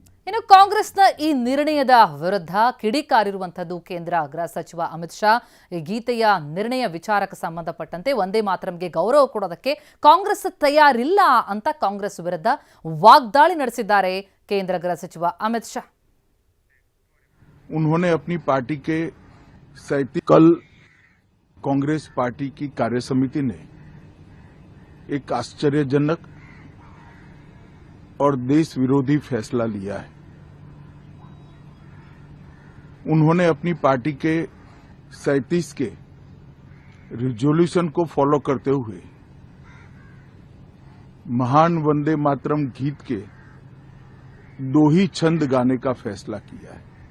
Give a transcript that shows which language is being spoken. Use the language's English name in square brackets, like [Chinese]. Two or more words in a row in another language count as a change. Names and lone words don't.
[Kannada] ಇನ್ನು ಕಾಂಗ್ರೆಸ್ನ ಈ ನಿರ್ಣಯದ ವಿರುದ್ಧ ಕಿಡಿಕಾರಿರುವಂತದ್ದು ಕೇಂದ್ರ ಗೃಹ ಸಚಿವ ಅಮಿತ್ ಶಾ. ಈ ಗೀತೆಯ ನಿರ್ಣಯ ವಿಚಾರಕ್ಕೆ ಸಂಬಂಧಪಟ್ಟಂತೆ ವಂದೇ ಮಾತರಂಗೆ ಗೌರವ ಕೊಡೋದಕ್ಕೆ ಕಾಂಗ್ರೆಸ್ ತಯಾರಿಲ್ಲ ಅಂತ ಕಾಂಗ್ರೆಸ್ ವಿರುದ್ಧ ವಾಗ್ದಾಳಿ ನಡೆಸಿದ್ದಾರೆ ಕೇಂದ್ರ ಗೃಹ ಸಚಿವ ಅಮಿತ್ ಶಾ. [Hindi] उन्होंने अपनी पार्टी के कल कांग्रेस पार्टी की कार्यसमिति ने एक आश्चर्यजनक और देश विरोधी फैसला लिया है। उन्होंने अपनी पार्टी के 37 के रिजोल्यूशन को फॉलो करते हुए महान वंदे मातरम गीत के 2 ही छंद गाने का फैसला किया है।